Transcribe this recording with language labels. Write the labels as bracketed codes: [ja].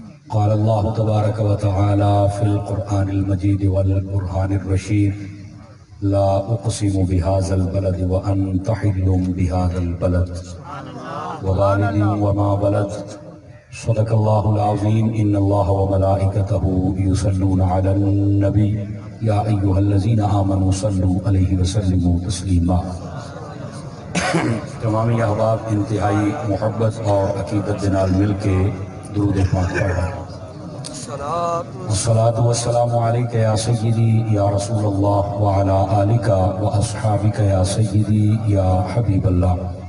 [ar] قال الله تبارك وتعالى في القرآن المجيد والبرهان الرشيد لا أقسم بهذا البلد وأنت حل بهذا البلد ووالد وما ولد صدق الله العظيم إن الله وملائكته يصلون على النبي يا أيها الذين آمنوا صلوا عليه وسلموا تسليما. [pa] تمامی احباب انتہائی محبت اور عقیدت نال مل کے درود پاک پڑھیں. [ar] والصلاة والسلام عليك يا سيدي يا رسول الله وعلى آلك وأصحابك يا سيدي يا حبيب الله.